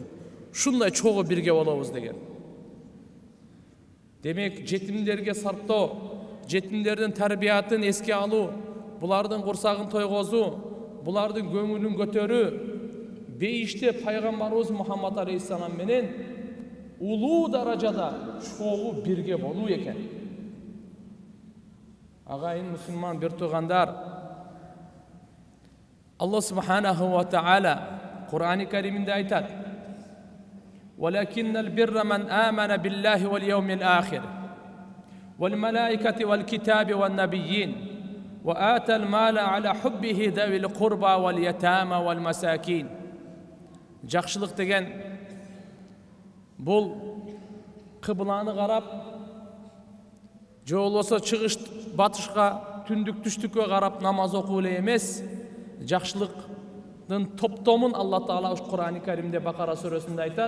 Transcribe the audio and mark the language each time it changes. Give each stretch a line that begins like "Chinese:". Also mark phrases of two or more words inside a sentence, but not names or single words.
Kyrgyz: Ушундай чогуу бирге болобуз деген. Демек, жетимдерге сарптоо, жетимдердин тарбиятын эске алуу, булардын курсагын тойгозуу, булардын көңүлүн көтөрүү, бейиште пайгамбарыбыз Мухаммад алейхиссалам менен улуу даражада чогуу бирге болуу экен. Агайын мусулман бир туугандар, Алла
Arabic: سبحانه وتعالى
Kyrgyz: Кур'ани Кариминде айтат:
Arabic: "ولكن البر من آمن بالله واليوم الآخر والملائكة والكتاب والنبيين وآتى المال على حبه ذوي القربى واليتامى والمساكين."
Kyrgyz: Жакшылык деген бул кыбланы карап, же болбосо чыгыш батышка, түндүк түштүккө карап намаз окуу эле эмес. Жакшылыктын топтомун Алла Таала Кур'ани Каримде Бакара сүрөсүндө айтат.